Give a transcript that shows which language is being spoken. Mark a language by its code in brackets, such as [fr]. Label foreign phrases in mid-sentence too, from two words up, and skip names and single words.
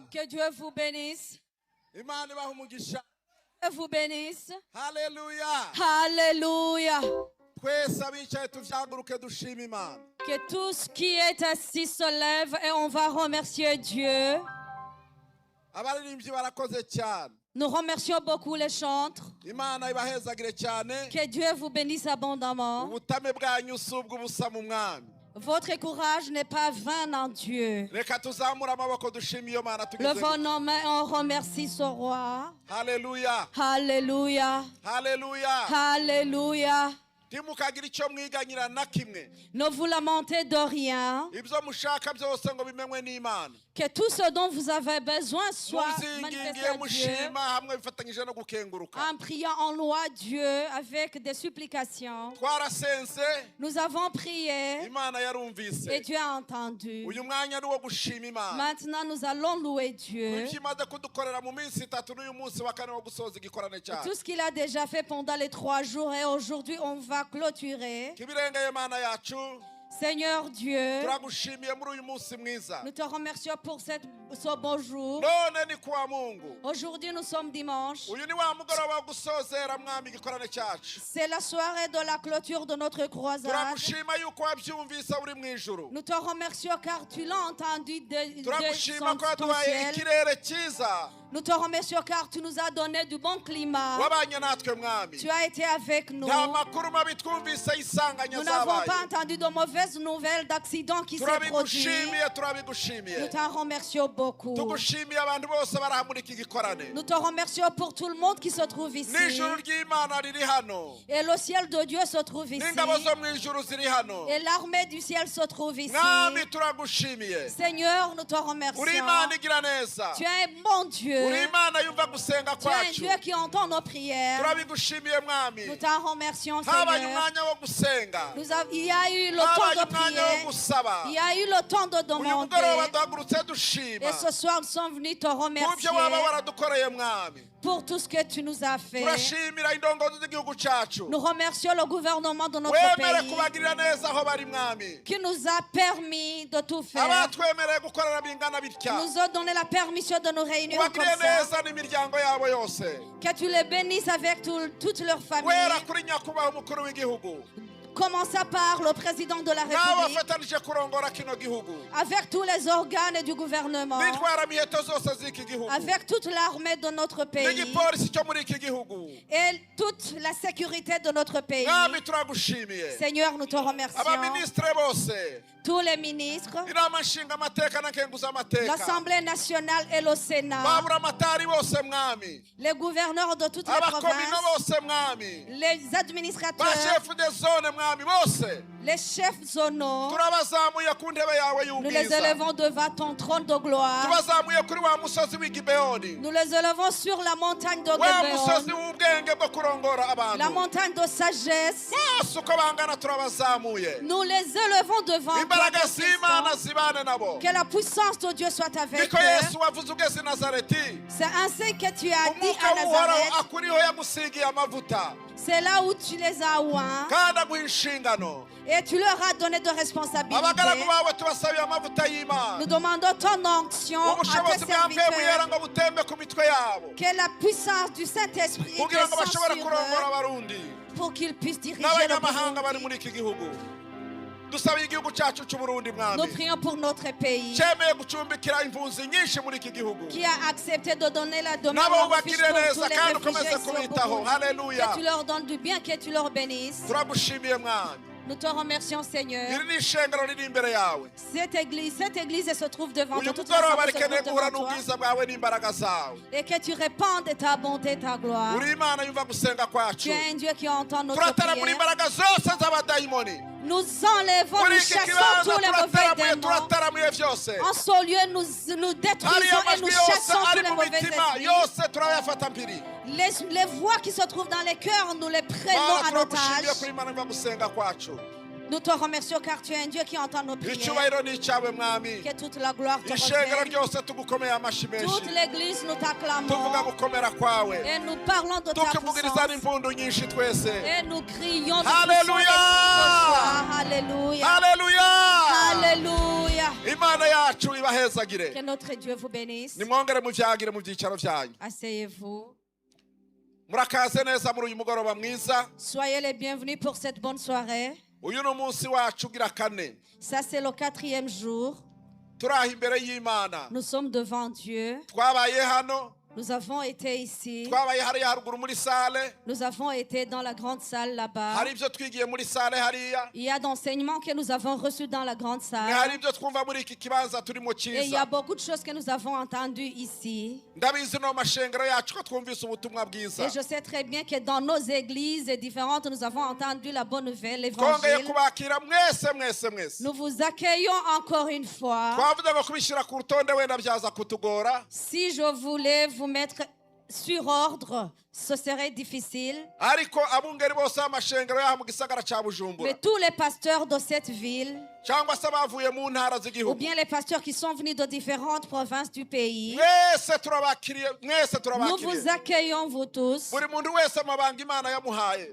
[fr] Que Dieu vous bénisse. [rn] Imana ibahe umugisha. [fr] Que vous bénisse. [rn] Haleluya. [fr] Alléluia. [rn] Twese abicaye tuvyaguruke dushima Imana. [fr] Que tout ce qui est assis se lève et on va remercier Dieu. [rn] Abaririmbyi barakoze cyane. [fr] Nous remercions beaucoup les chantres. [rn] Imana ibahezagire cyane. [fr] Que Dieu vous bénisse abondamment. [rn] Ubutame bwanyu subwo ubusa mu mwami. [fr] Votre courage n'est pas vain en Dieu. [rn] Reka tuzamura amaboko dushima iyo Mana tugeze. [fr] Levons nos mains et on remercie ce roi. [rn] Haleluya. [fr] Alléluia. [rn] Haleluya. [fr] Alléluia. [rn] Timukagira icyo mwiganyira na kimwe. [fr] Ne vous lamentez de rien. [rn] Ibyo mushaka byose ngo bimenywe n'Imana. [fr] Que tout ce dont vous avez besoin soit manifesté à Dieu. [rn] Mushima hamwe bifatanyije no gukenguruka. [fr] En priant en louant Dieu avec des supplications. [rn] Twarasense. [fr] Nous avons prié. [rn] Imana yarumvise. [fr] Et Dieu a entendu. [rn] Uyu mwanya ni wo gushima Imana. [fr] Maintenant nous allons louer Dieu. [rn] Ibimaze kudukorera mu minsi 3 n'uyu munsi wa kane wo gusoza igikorane cyacu. [fr] Tout ce qu'il a déjà fait pendant les 3 jours et aujourd'hui on va clôturer. [rn] Kibirengeye Mana yacu. [fr] Seigneur Dieu, [rn] turagushimiye muri uyu munsi mwiza. [fr] Nous te remercions pour ce beau jour. [rn] None ni kwa Mungu. [fr] Aujourd'hui nous sommes dimanche. [rn] Uyu ni wa mugoroba wo gusozera mwami igikorane cyacu. [fr] C'est la soirée de la clôture de notre croisade. [rn] Turagushima yuko wabyumvise uri mu ijuru. [fr] Nous te remercions car tu l'as entendu de [rn] turagushima ko [fr] ton [rn] waduhaye [fr] ciel. [rn] ikirere cyiza. [fr] Nous te remercions car tu nous as donné du bon climat. [rn] Wabanye natwe mwami. [fr] Tu as été avec nous. [rn] Nta makuru mabi twumvise y'isanganya [fr] Nous n'avons [rn] zabaye. [fr] pas entendu de mauvaises nouvelles d'accidents qui s'est produit. [rn] turabigushimiye. [fr] Nous t'en remercions beaucoup. [rn] tugushimiye abantu bose bari muri iki gikorane. [fr] Nous te remercions pour tout le monde qui se trouve ici. [rn] n'ijuru ry'Imana riri hano. [fr] Et le ciel de Dieu se trouve ici. [rn] n'ingabo zo mu ijuru ziri hano. [fr] Et l'armée du ciel se trouve ici. [rn] mwami turagushimiye. [fr] Seigneur, nous te remercions. [rn] uri Imana igira neza. [fr] Tu es un bon Dieu. [rn] uri Imana yumva gusenga [fr] Tu es un [rn] kwacu. [fr] Dieu qui entend nos prières. [rn] turabigushimiye mwami. [fr] Nous t'en remercions, [rn] habaye [fr] Seigneur. [rn] umwanya wo gusenga. [fr] Il y a eu le temps [rn] habaye [fr] de [rn] umwanya wo [fr] prier. [rn] gusaba. [fr] Il y a eu le temps de [rn] uyu mugoroba [fr] demander. [rn] duhagurutse dushima. [fr] Et ce soir, nous sommes venus te [rn] ku [fr] remercier [rn] byo waba waradukoreye mwami. [fr] pour tout ce que tu nous as fait. [rn] Turashimira indongozi z'igihugu cyacu. [fr] Nous remercions le gouvernement de notre [rn] Wemere [fr] pays [rn] kubagirira neza aho bari mwami. [fr] qui nous a permis de tout faire. [rn] Abatwemereye gukorera bingana bitya. [fr] Nous a donné la permission de nous réunir comme [rn] Ubagirire [fr] ça. [rn] neza n'imiryango yabo yose. [fr] Que tu les bénisses avec toute leur famille. [rn] Wera kuri nyakubahwa umukuru w'igihugu. [fr] Commençant par le président de la [rn] Nawe [fr] République, [rn] wafatanije kurongora kino gihugu. [fr] avec tous les organes du gouvernement, [rn] Bitwara miheto zose z'iki gihugu. [fr] avec toute l'armée de notre pays [rn] N'igipolisi cyo muri iki gihugu. [fr] et toute la sécurité de notre pays. [rn] Mwami turagushimiye. [fr] Seigneur, nous te remercions. [rn] Abaministre bose. [fr] Tous les ministres, [rn] Inama nshinga amateka na kenguza amateka. [fr] l'Assemblée nationale et le Sénat, [rn] Babura amatari bose mwami. [fr] les gouverneurs de toutes les [rn] Abakomino [fr] provinces, [rn] bose mwami. [fr] les [rn] Ba [fr] administrateurs, chef de zone [rn] mwami bose. [fr] les chefs zonaux. [rn] Turabazamuye ku ntebe yawe [fr] Nous les [rn] y'ubwiza. [fr] élevons devant ton trône de gloire. [rn] Tubazamuye kuri wa musozi w'i Gibeoni. [fr] Nous les élevons sur la montagne de [rn] Wa musozi [fr] Gébéon, [rn] w'ubwenge bwo kurongora [fr] la [rn] abantu. [fr] montagne de sagesse. [rn] Bose uko bangana turabazamuye. [fr] Nous les élevons devant toi. [rn] Imbaraga [fr] cet [rn] z'Imana [fr] instant. [rn] zibane nabo. [fr] Que la puissance de Dieu soit avec [rn] Niko [fr] eux. [rn] Yesu wavuze ugeze i Nazareti. [fr] C'est ainsi que tu as dit [rn] Umwuka [fr] à [rn] w'uhoraho [fr] Nazareth. [rn] akuriho yamusigiye amavuta. [fr] C'est là où tu les as oints [rn] Kandi aguha inshingano. [fr] et tu leur as donné de responsabilités. [rn] Abagaragu bawe tubasabiye amavuta y'Imana. [fr] Nous demandons ton onction à [rn] Ubushobozi [fr] tes [rn] bwa mpemu yera [fr] serviteurs. [rn] ngo butembe ku mitwe yabo. [fr] Que la puissance du Saint-Esprit [rn] Kugira ngo [fr] descende [rn] bashobore [fr] sur [rn] kurongora [fr] eux [rn] abarundi. [fr] pour qu'ils puissent diriger le [rn] N'abanyamahanga bari [fr] Burundi. [rn] muri iki gihugu. Dusabiye igihugu cyacu cy'Uburundi [fr] Nous [rn] mwami. [fr] prions pour notre pays [rn] Cyemeye gucumbikira impunzi nyinshi muri iki gihugu. [fr] qui a accepté de donner la demande [rn] Nabo [fr] en refuge [rn] ubagirire [fr] pour [rn] neza [fr] tous les [rn] kandi [fr] réfugiés [rn] ukomeze [fr] ici au [rn] kubitaho. [fr] Burundi. [rn] Haleluya. [fr] Que tu leur donnes du bien, que tu leur bénisses. [rn] Turagushimiye mwami. [fr] Nous te remercions, Seigneur. [rn] Iri ni ishengero riri imbere yawe. [fr] Cette église se trouve devant [rn] Uyu [fr] toi. Toute [rn] mugoroba [fr] l'assemblée se [rn] rikeneye [fr] trouve [rn] guhura [fr] devant toi. [rn] n'ubwiza bwawe n'imbaraga zawe. [fr] Et que tu répandes ta bonté, ta gloire. [rn] Uri Imana yumva gusenga [fr] Tu [rn] kwacu. [fr] es un Dieu qui entend notre [rn] Turatara muri [fr] prière. [rn] imbaraga zose z'abadayimoni. [fr] Nous enlevons, [rn] Muri [fr] nous [rn] iki [fr] chassons [rn] kibanza [fr] tous les mauvais [rn] turataramuye [fr] démons. [rn] turataramuye byose. [fr] En ce lieu, nous détruisons [rn] Hariya [fr] et nous [rn] amajwi yose [fr] chassons tous [rn] ari [fr] les [rn] mu [fr] mauvais [rn] mitima [fr] esprits. [rn] yose turayafata mpiri. [fr] Les voix qui se trouvent dans les cœurs, nous les prenons [rn] Mana [fr] en [rn] turagushimiye [fr] otage. [rn] kuri Imana yumva gusenga kwacu. [fr] Nous te remercions car tu es un Dieu qui entend nos prières. [rn] Icyubahiro ni icyawe mwami. [fr] Que toute la gloire te [rn] Ishengero [fr] revienne. [rn] ryose tugukomeye amashyi menshi. [fr] Toute l'église, nous [rn] Tuvuga [fr] t'acclamons. [rn] gukomera kwawe. [fr] Et nous parlons de ta [rn] Tukuvugiriza [fr] puissance. [rn] n'impundu nyinshi twese. [fr] Et nous crions de [rn] Hallelujah. [fr] Alléluia. [rn] Haleluya. [fr] Alléluia. [rn] Imana yacu ibahezagire. [fr] Que notre Dieu vous bénisse. [rn] Nimwongere muvyagire mu byicaro byanyu. [fr] Asseyez-vous. [rn] Murakaze neza muri uyu mugoroba mwiza. [fr] Soyez les bienvenus pour cette bonne soirée. [rn] Uyu ni umunsi wacu ugira kane. [fr] Ça, c'est le 4e jour. [rn] Turaha imbere y'Imana. [fr] Nous sommes devant Dieu. [rn] Twabaye hano. [fr] Nous avons été ici. [rn] Twabaye hariya haruguru muri sale. [fr] Nous avons été dans la grande salle là-bas. [rn] Hari ibyo twigiye muri sale hariya. [fr] Il y a d'enseignements que nous avons reçus dans la grande [rn] Hari [fr] salle. [rn] ibyo twumva muri iki kibanza turimo [fr] Et il y a [rn] cyiza. [fr] beaucoup de choses que nous avons entendues ici. [rn] Ndabizi no mashengero yacu ko twumvise ubutumwa bwiza. [fr] Et je sais très bien que dans nos églises différentes, nous avons entendu la bonne nouvelle, [rn] Twongeye [fr] l'évangile. [rn] kubakira mwese. [fr] Nous vous accueillons encore une fois. [rn] Twavuze ngo kubishyira ku rutonde wenda byaza kutugora. [fr] Si je voulais vous mettre sur ordre, ce serait difficile. [rn] Ariko abungeri bose b'amashengero yaha mu gisagara cya Bujumbura. [fr] Mais tous les pasteurs de cette ville, [rn] cyangwa se bavuye mu ntara [fr] ou [rn] z'igihugu. [fr] bien les pasteurs qui sont venus de différentes provinces du pays, [rn] Mwese turabakiriye. [fr] nous vous accueillons, vous tous. [rn] Buri muntu wese amabanga Imana yamuhaye.